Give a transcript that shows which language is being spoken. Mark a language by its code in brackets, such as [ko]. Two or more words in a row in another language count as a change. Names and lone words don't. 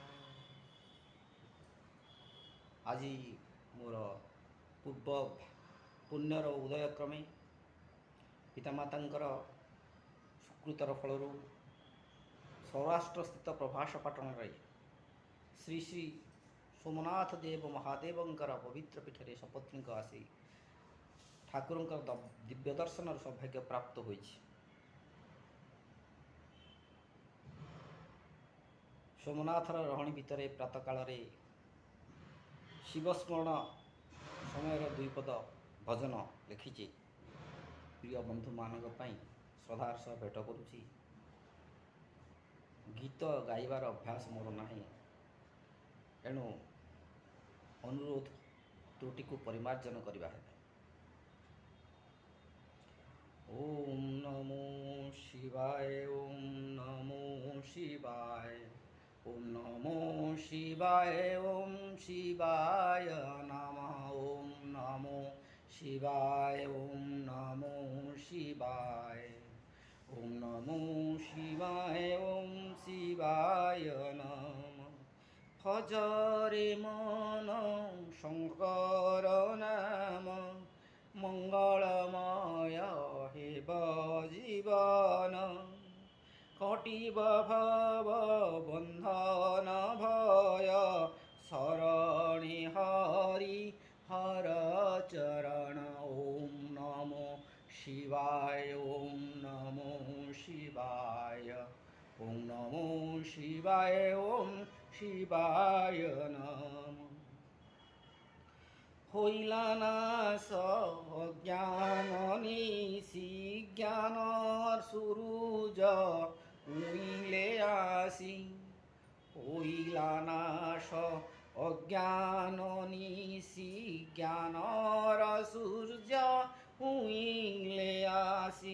[or] ଆଜି ମୋର ପୂର୍ବ ପୁଣ୍ୟର ଉଦୟ କ୍ରମେ ପିତାମାତାଙ୍କର ସୁକୃତର ଫଳରୁ ସୌରାଷ୍ଟ୍ରସ୍ଥିତ ପ୍ରଭାସ ପାଟନ ଶ୍ରୀ ଶ୍ରୀ ସୋମନାଥ ଦେବ ମହାଦେବଙ୍କର ପବିତ୍ର ପୀଠରେ ସପତ୍ନୀକ ଆସି ଠାକୁରଙ୍କର ଦିବ୍ୟ ଦର୍ଶନର ସୌଭାଗ୍ୟ ପ୍ରାପ୍ତ ହୋଇଛି। ସୋମନାଥର ରହଣି ଭିତରେ ପ୍ରାତଃ କାଳ ଶିବସ୍ମରଣ ସମୟ ଦୁଇପଦ ଭଜନ ଲେଖିଛି ପ୍ରିୟ ବନ୍ଧୁ ମାନଙ୍କ ପାଇଁ ଶ୍ରଦ୍ଧାର ସହ ଭେଟ କରୁଛି। ଗୀତ ଗାଇବାର ଅଭ୍ୟାସ ମୋର ନାହିଁ, ଏଣୁ ଅନୁରୋଧ ତ୍ରୁଟି କୁ ପରିମାର୍ଜନ କରିବା ହେ। [sa] ओम नमो शिवाय, ओम नमो शिवाय, ओम नमो शिवाय, ओम शिवाय नमः, ओम नमो शिवाय, ओम नमो शिवाय, ओम नमो शिवाय, ओम शिवाय नमः। [or] ଭଜରେ ମନ ଶଙ୍କର ନାମ, ମଙ୍ଗଳମୟ ହେବ ଜୀବନ। କଟିବ ଭବ ବନ୍ଧନ ଭୟ, ଶରଣି ହରି ହର ଚରଣ। [sa] ओम नमो शिवाय, ओम नमो शिवाय, ओम नमो शिवाय, ओम शिवाय नमः। [or] ହେଲା ନାଶ ଅଜ୍ଞାନ ନିଶି, ଜ୍ଞାନର ସୂରୁଜ ଉଇଁଲେ ଆସି। ହେଲା ନାଶ ଅଜ୍ଞାନ ନିଶି, ଜ୍ଞାନର ସୂର୍ଯ୍ୟ ଉଇଁଲେ ଆସି।